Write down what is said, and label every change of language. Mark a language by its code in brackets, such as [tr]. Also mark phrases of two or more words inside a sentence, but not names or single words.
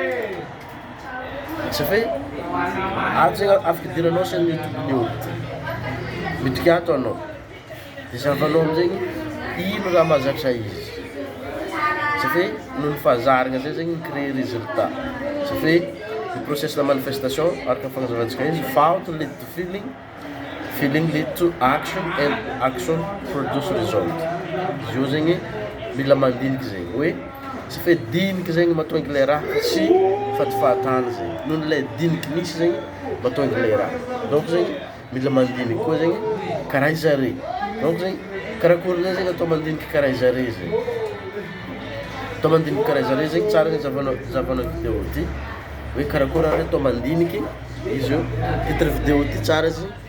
[mg] satria ato zegny afaka idiranao [fr] chaîne YouTube [mg] olo ty midika ato anao de zavanao amizegny ino raha mahazatra izy satria noho ny fazaragna zay zegny [fr] créer résultat [mg] satria [fr] le processus de manifestation [mg] araka ny fagnazavatsika izy [en] thought lead to feeling, feeling lead to action and action produce result. [mg] Izy io zegny mila mandiniky zegny hoe tsy fe diniky zegny mahatonga ilay raha tsy fatifatana zegny noho nylay diniky misy zegny mahatonga ilay raha. Donc zegny mila mandiniky koa zegny karaha izare. Donc zegny karakory zay zegny atao mandiniky karaha izare zegny atao mandiniky karaha izare zegny tsara zegny zavanao vidéo ty hoe karakory ary atao mandiniky izy io [fr] titre vidéo [mg] ty tsara izy